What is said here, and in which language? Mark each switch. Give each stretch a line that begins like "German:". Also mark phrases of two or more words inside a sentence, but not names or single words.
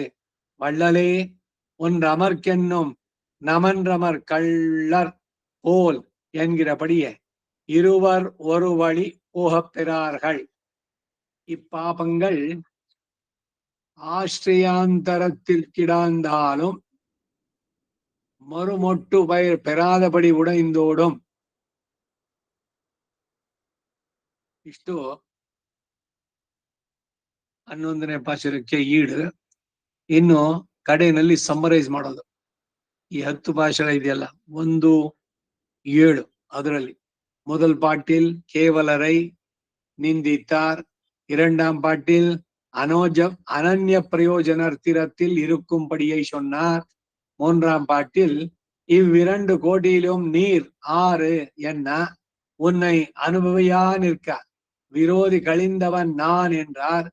Tamil: வள்ளலே ஒன்றமர்க்கென்னும் நமன்றமர் கள்ளர் போல் என்கிறபடியே இருவர் ஒரு வழி போகப் பெறார்கள். இப்பாபங்கள் ஆஸ்திரியாந்தரத்தில் கிடாந்தாலும் மறுமொட்டு பெறாதபடி உடைந்தோடும்.
Kannada: ಇಷ್ಟು 11ನೇ ಪಾಶುರಕ್ಕೆ ಈಡು. ಇನ್ನು ಕಡೆಯಲ್ಲಿ ಸಮ್ಮರೈಸ್ ಮಾಡೋದು. ಈ 10 ಪಾಶುರ ಇದೆಯಲ್ಲ, 1, 7 ಅದರಲ್ಲಿ
Tamil: முதல் பாட்டில் கேவலரை நிந்தித்தார். 2ஆம் பாட்டில் அனன்ய பிரயோஜனத்திரத்தில் இருக்கும்படியை சொன்னார். 3ஆம் பாட்டில் இவ்விரண்டு கோட்டியிலும் நீர் 6 என்ன உன்னை அனுபவியா நிற்க விரோதி கழிந்தவன் நான் என்றார்.